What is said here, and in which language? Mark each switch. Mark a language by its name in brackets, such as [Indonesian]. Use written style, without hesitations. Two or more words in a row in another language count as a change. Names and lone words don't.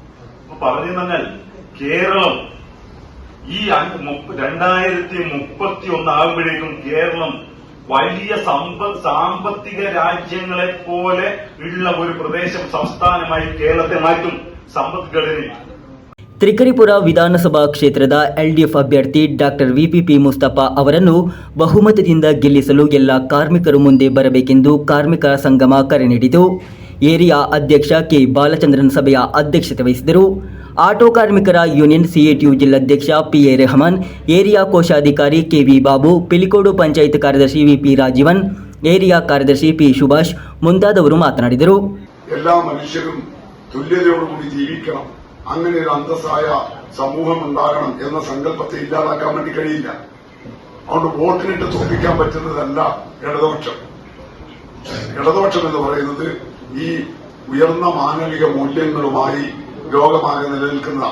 [Malayalam] പറഞ്ഞു തന്നാൽ കേരളം ഈ 2031 ആകുമ്പോഴേക്കും കേരളം വലിയ സാമ്പത്തിക രാജ്യങ്ങളെ പോലെ ഉള്ള ഒരു പ്രദേശം സംസ്ഥാനമായി കേരളത്തെ മാറ്റും സമ്പദ്ഘടനയിൽ. [Kannada] ತ್ರಿಕರಿಪುರ ವಿಧಾನಸಭಾ ಕ್ಷೇತ್ರದ LDF ಅಭ್ಯರ್ಥಿ ಡಾಕ್ಟರ್ ವಿಪಿಪಿ ಮುಸ್ತಫಾ ಅವರನ್ನು ಬಹುಮತದಿಂದ ಗೆಲ್ಲಿಸಲು ಎಲ್ಲ ಕಾರ್ಮಿಕರು ಮುಂದೆ ಬರಬೇಕೆಂದು ಕಾರ್ಮಿಕ ಸಂಗಮ ಕರೆ ನೀಡಿತು. ಏರಿಯಾ ಅಧ್ಯಕ್ಷ ಕೆ ಬಾಲಚಂದ್ರನ್ ಸಭೆಯ ಅಧ್ಯಕ್ಷತೆ ವಹಿಸಿದರು. ಆಟೋ ಕಾರ್ಮಿಕರ ಯೂನಿಯನ್ CATU ಜಿಲ್ಲಾಧ್ಯಕ್ಷ PA ರೆಹಮಾನ್, ಏರಿಯಾ ಕೋಶಾಧಿಕಾರಿ KV ಬಾಬು, ಪಿಲಿಕೋಡು ಪಂಚಾಯತ್ ಕಾರ್ಯದರ್ಶಿ VP ರಾಜೀವನ್, ಏರಿಯಾ ಕಾರ್ಯದರ್ಶಿ P ಶುಭಾಷ್ ಮುಂತಾದವರು ಮಾತನಾಡಿದರು. [Malayalam] എല്ലാ മനുഷ്യരും തുല്യതയോടുകൂടി ജീവിക്കണം, അങ്ങനെ ഒരു അന്തസ്സായ സമൂഹം ഉണ്ടാകണം എന്ന സങ്കല്പത്തെ ഇല്ലാതാക്കാൻ വേണ്ടി കഴിയില്ല. അതുകൊണ്ട് വോട്ടിനിട്ട് തോൽപ്പിക്കാൻ പറ്റുന്നതല്ല ഇടതുപക്ഷം. ഇടതുപക്ഷം എന്ന് പറയുന്നത് ഈ ഉയർന്ന മാനവിക മൂല്യങ്ങളുമായി ലോകമാകെ നിലനിൽക്കുന്നതാണ്.